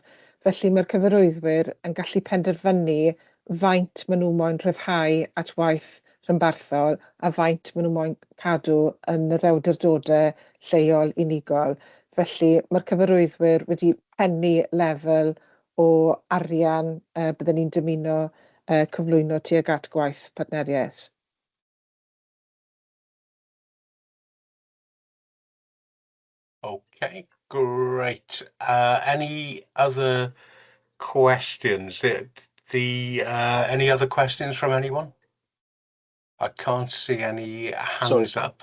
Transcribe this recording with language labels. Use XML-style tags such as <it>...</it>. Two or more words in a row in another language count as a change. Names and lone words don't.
<cy>Felly mae'r cyfarwyddwyr yn gallu penderfynu faint maen nhw moyn rhyddhau at waith rhanbarthol a faint maen nhw moyn cadw yn yr awdurdodau lleol unigol. Felly mae'r cyfarwyddwyr wedi pennu lefel o arian byddwn ni'n dymuno cyflwyno tuag at gwaith partneriaeth.</cy> <en>Okay, great. Any other questions? Any other questions from anyone? I can't see any hands up.</en>